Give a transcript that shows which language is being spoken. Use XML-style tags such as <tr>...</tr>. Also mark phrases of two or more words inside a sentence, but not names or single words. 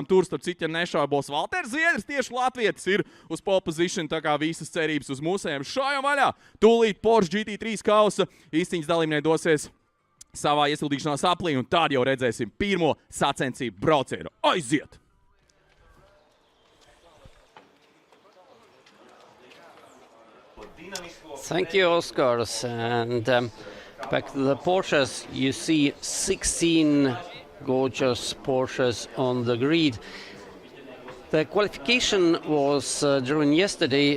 <lv>Tur, starp citu, ja nešaubos, Valters Ziedrs, tieši latvietis, ir uz</lv> <en>pole position,</en> <lv>tā kā visas cerības uz mūsējiem. Šājam vaļā! Tūlīt Porsche GT3 kausa izcīņas dalībnieki dosies savā iesildīšanās aplī, un tad jau redzēsim pirmo sacensību braucienu. Aiziet!</lv> <en>Thank you, Oscars. And back to the Porsches, you see 16 gorgeous Porsches on the grid. The qualification was during yesterday.</en>